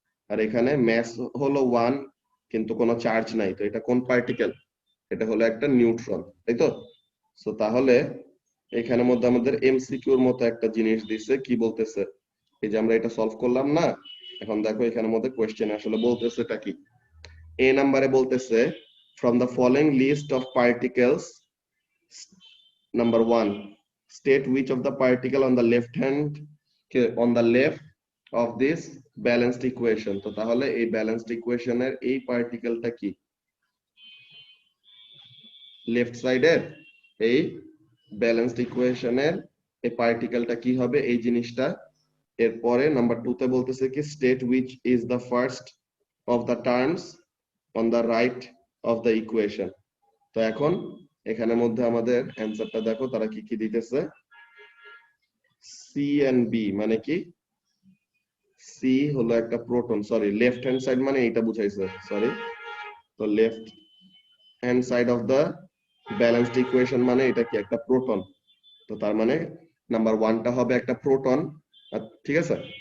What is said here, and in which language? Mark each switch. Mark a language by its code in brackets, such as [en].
[bn] আর এখানে ম্যাস হলো 1 কিন্তু কোনো চার্জ নাই, তো এটা কোন পার্টিকেল, এটা হলো একটা নিউট্রন, তাই তো। সো তাহলে এখানের মধ্যে আমাদের এমসিকিউর মতো একটা জিনিস দিছে, কি বলতেছে, এই যে আমরা এটা সলভ করলাম না, এখন দেখো এখানের মধ্যে কোয়েশ্চেন আসলে বলতেছে এটা কি। এ নাম্বারে বলতেছে [en] from the following list of particles, number 1, state which of the particle on the left hand, on the left of this balanced equation, [bn] তো তাহলে এই ব্যালেন্সড ইকুয়েশনের এই পার্টিকেলটা কি, লেফট সাইডের এই ব্যালেন্সড ইকুয়েশনের এই পার্টিকেলটা কি হবে এই জিনিসটা। এরপরে নাম্বার 2 তে বলতেছে কি state [en] which is the first of the terms on the right of the equation, [bn] তো এখন এখানের মধ্যে আমাদের অ্যানসারটা দেখো তারা কি কি দিতেছে, সি এন্ড বি মানে কি, সি হলো একটা proton, sorry left hand side মানে এটা বুঝাইছে, সরি, তো left hand side of the balanced equation মানে এটা কি একটা প্রোটন, তো তার মানে নাম্বার 1টা হবে একটা প্রোটন, ঠিক আছে।